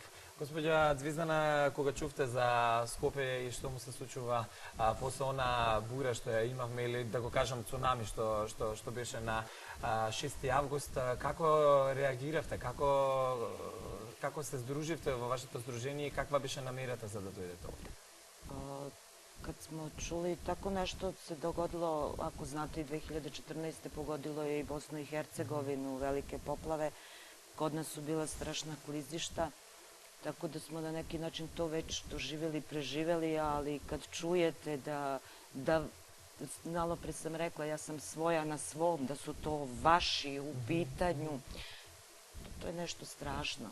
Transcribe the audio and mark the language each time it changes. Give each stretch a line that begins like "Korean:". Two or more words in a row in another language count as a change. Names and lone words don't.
Macedonian: Господја Звездана, кога чувте за Скопје и што му се случува после она бура што ја имавме, или да го кажам цунами што беше на 6 август, како реагиравте, како се здруживте во вашето здружение и каква беше намерата за да дојдете овде?
Serbian: Kad smo čuli tako nešto se dogodilo, ako znate, i 2014. pogodilo je i Bosnu i Hercegovinu, velike poplave. Kod nas su bila strašna klizišta, tako da smo na neki način to već doživjeli, preživjeli, ali kad čujete da malo pre sam rekla, ja sam svoja na svom, da su to vaši u pitanju, to je nešto strašno.